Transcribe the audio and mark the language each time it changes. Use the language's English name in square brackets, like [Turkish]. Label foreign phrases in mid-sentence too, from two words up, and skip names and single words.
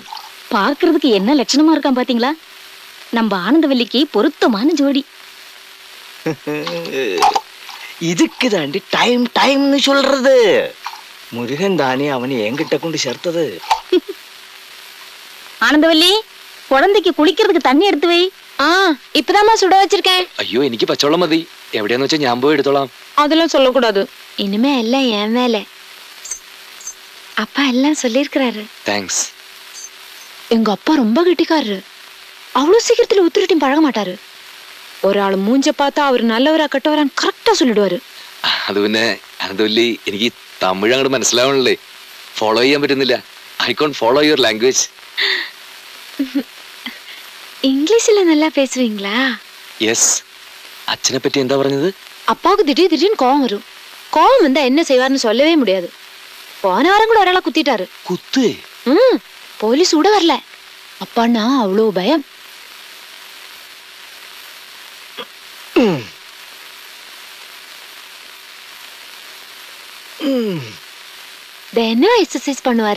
[Tamil] பாக்குறதுக்கு என்ன லட்சணமா இருக்கான் பாத்தீங்களா? நம்ம ஆனந்தவல்லிக்கு பொருத்தமான ஜோடி. இதுக்கு தாண்டி டைம் டைம்னு சொல்றது. முருகன் தானே அவனை என்கிட்ட கொண்டு சேர்த்தது. ஆனந்தவல்லி, குழந்தைக்கு குளிக்கிறதுக்கு தண்ணி எடுத்து வை. இப்பதாம்மா சுட வச்சிருக்கேன். [Malayalam] അയ്യോ, എനിക്ക് പച്ചവെള്ളം മതി. എവിടെയാന്ന് വെച്ചാൽ ഞാൻ പോയി എടുത്തോളാം. [Tamil] அதெல்லாம் சொல்லக்கூடாது. இனிமே எல்லாம் என் வேலை. அப்பா எல்லாம் சொல்லியிருக்கிறாரு. தேங்க்ஸ். எங்க அப்பா ரொம்ப கெட்டிக்காரரு. அவ்வளவு சீக்கிரத்துல உத்திரிட்டையும் பழக மாட்டாரு. ஒரு ஆள் மூஞ்ச பார்த்தா அவர் நல்லவரா கெட்டவரான்னு கரெக்டா சொல்லிடுவாரு. [Malayalam] അത് പിന്നെ അനന്തവല്ലി എനിക്ക് തമിഴ് അങ്ങോട്ട് മനസ്സിലാവണല്ലേ, ഫോളോ ചെയ്യാൻ പറ്റുന്നില്ല. [English] I can't follow your language. [Tamil] இங்கிலீஷ்ல நல்லா பேசுவீங்களா? [Malayalam] യെസ്. അച്ഛനെ പറ്റി എന്താ പറഞ്ഞത്? [Tamil] அப்பாவுக்கு திடீர்னு கோவம் வரும். கோவம் வந்தா என்ன செய்வார்னு சொல்லவே முடியாது. போன வாரம் கூட ஒராளை குத்திட்டாரு. [Malayalam] കുത്ത്? [Tamil] போலீஸ் கூட வரல. அப்பான்னா அவ்வளோ பயம். தினம் எக்ஸசைஸ் பண்ணுவாரு.